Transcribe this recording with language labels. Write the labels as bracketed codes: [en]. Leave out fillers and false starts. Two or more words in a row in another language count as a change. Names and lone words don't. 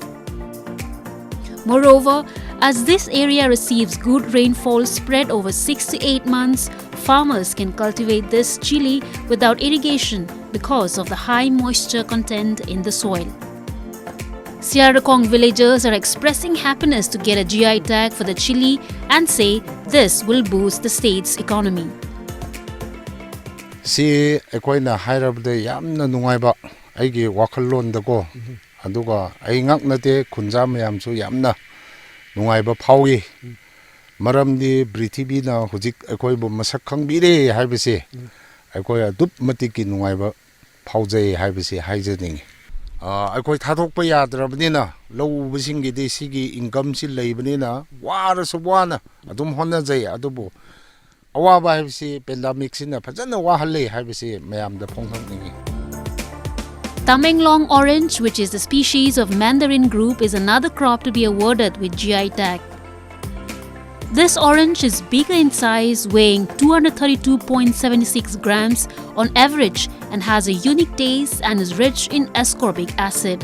[en] Moreover, as this area receives good rainfall spread over 6 to 8 months, farmers can cultivate this chili without irrigation because of the high moisture content in the soil. Sirarikong villagers are expressing happiness to get a GI tag for the chili and say this will boost the state's economy. [mni] Si akoina hairabde yamna nungaiba ꯑꯩꯒꯤ ꯋꯥꯈꯜꯂꯣꯟꯗꯀꯣ ꯑꯗꯨꯒ ꯑꯩ ꯉꯛ ꯅꯠꯇꯦ ꯈꯨꯟꯖꯥ ꯃꯌꯥꯝꯁꯨ ꯌꯥꯝꯅ ꯅꯨꯡꯉꯥꯏꯕ ꯐꯥꯎꯏ ꯃꯔꯝꯗꯤ ꯄ꯭ꯔꯤꯊꯤꯕꯤꯅ ꯍꯧꯖꯤꯛ ꯑꯩꯈꯣꯏꯕꯨ ꯃꯁꯛ ꯈꯪꯕꯤꯔꯦ ꯍꯥꯏꯕꯁꯦ ꯑꯩꯈꯣꯏ ꯑꯗꯨꯛ ꯃꯇꯤꯛꯀꯤ ꯅꯨꯡꯉꯥꯏꯕ ꯐꯥꯎꯖꯩ ꯍꯥꯏꯕꯁꯤ ꯍꯥꯏꯖꯅꯤꯡꯉꯤ ꯑꯩꯈꯣꯏ ꯊꯥꯗꯣꯛꯄ ꯌꯥꯗ꯭ꯔꯕꯅꯤꯅ ꯂꯧ ꯎꯕꯁꯤꯡꯒꯤꯗꯤ ꯁꯤꯒꯤ ꯏꯟꯀꯝꯁꯤ ꯂꯩꯕꯅꯤꯅ ꯋꯥꯔꯁꯨ ꯋꯥꯅ ꯑꯗꯨꯝ ꯍꯣꯠꯅꯖꯩ ꯑꯗꯨꯕꯨ ꯑꯋꯥꯕ ꯍꯥꯏꯕꯁꯤ ꯄꯦꯟꯗꯥꯃꯤꯛꯁꯤꯅ ꯐꯖꯅ ꯋꯥꯍꯜꯂꯦ ꯍꯥꯏꯕꯁꯤ ꯃꯌꯥꯝꯗ ꯐꯣꯡꯗꯣꯛꯅꯤꯡꯉꯤ [en] Tamenglong orange, which is the species of mandarin group, is another crop to be awarded with GI tag. This orange is bigger in size, weighing 232.76 grams on average, and has a unique taste and is rich in ascorbic acid.